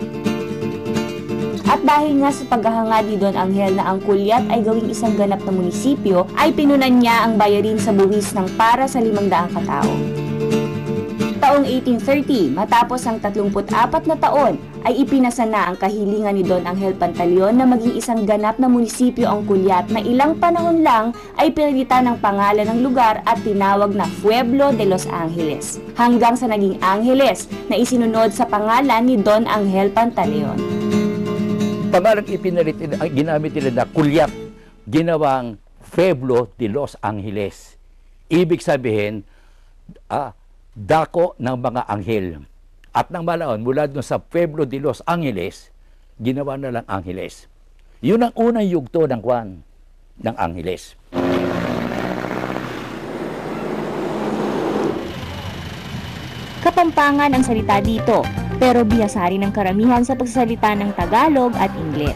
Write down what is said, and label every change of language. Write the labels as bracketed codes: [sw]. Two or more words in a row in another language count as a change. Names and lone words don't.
[tl] At dahil nga sa paghahanga ni Don Angel na ang Kulyat ay gawing isang ganap na munisipyo, ay pinunan niya ang bayarin sa buwis ng para sa 500 katao. Taong 1830, matapos ang 34 na taon, ay ipinasa na ang kahilingan ni Don Angel Pantaleon na maging isang ganap na munisipyo ang Kulyat na ilang panahon lang ay pinalitan ng pangalan ng lugar at tinawag na Pueblo de los Angeles, hanggang sa naging Angeles na isinunod sa pangalan ni Don Angel Pantaleon. Pangalang ipinalit, ginamit nila na Kulyat, ginawang Pueblo de los Angeles. Ibig sabihin, dako ng mga anghel. At nang malaon, mula doon sa Pueblo de los Angeles, ginawa na lang Angeles. Yun ang unang yugto ng kwan, ng Angeles. Kapampangan ang salita dito, pero bihasa rin ang karamihan sa pagsasalita ng Tagalog at Ingles.